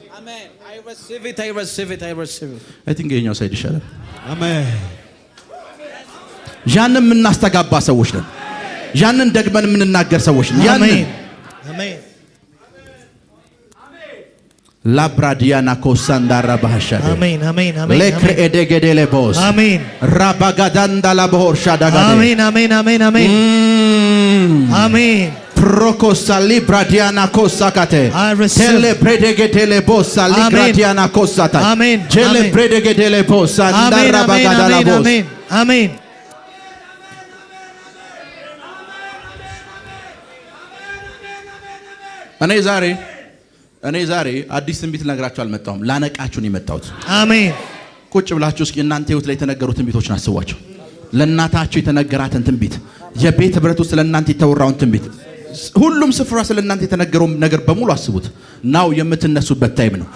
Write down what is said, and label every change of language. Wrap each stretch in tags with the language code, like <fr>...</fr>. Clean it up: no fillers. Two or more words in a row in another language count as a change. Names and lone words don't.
<en>I think</en> <am>የኛው ሳይድ ይሻላል። አሜን። ያንን የምናስተጋባ ሰዎች ነን። ያንን ደግመን የምንናገር ሰዎች ነን። አሜን አሜን። ላብራዲያና ኮሳንዳራ ባህሻደ አሜን አሜን አሜን። ለክሬዴጌዴሌ ቦስ አሜን። ራባጋዳንዳ ላቦርሻ ዳጋዴ አሜን አሜን አሜን አሜን አሜን። Prokosa libradiana kosakate. Tele predegedele bossa libradiana kosata. Amen. Tele predegedele bossa ndara bagadala boss. Amen. Amen. እኔ ዛሬ አዲስ ትንቢት ልነግራችሁ አልመጣሁም። ላነቃችሁ ነው የመጣሁት። አሜን። ቁጭ ብላችሁ እስኪ እናንተ ህይወት ላይ የተነገሩ ትንቢቶችን አስቧቸው። ለእናታችሁ የተነገራትን ትንቢት፣ የቤት ህብረት ውስጥ ለእናንተ የተወራውን ትንቢት ሁሉም ስፍራ ስለናንተ የተነገረው ነገር በሙሉ አስቡት። ናው የምትነሱበት ታይም ነው።</am>